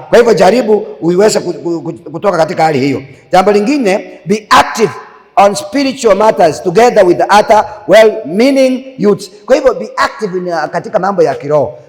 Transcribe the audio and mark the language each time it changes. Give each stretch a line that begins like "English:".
Swahili: Kwa hivyo jaribu uiweze kutoka katika hali hiyo. Jambo lingine,
English: be active on spiritual matters together with the other well-meaning youths.
Swahili: Kwa hivyo
English: be active
Swahili: katika mambo ya kiroho.